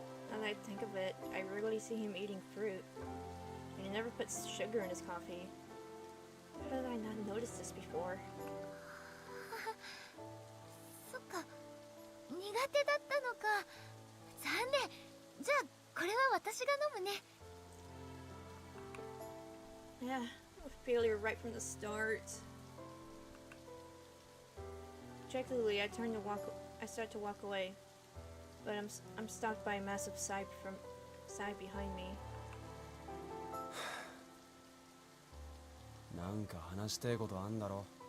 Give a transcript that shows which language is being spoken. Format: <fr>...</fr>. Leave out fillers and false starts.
<en>Now that I think of it, I rarely see him eating fruit. And he never puts sugar in his coffee. How did I not notice this before?</en> <ja>そっか、苦手だったのか。残念。じゃあこれは私が飲むね。</ja> <en>Yeah, a failure right from the start. Objectively, I start to walk away, but I'm stopped by a massive sigh behind me.</en> <ja>なんか話したいことあんだろ。</ja>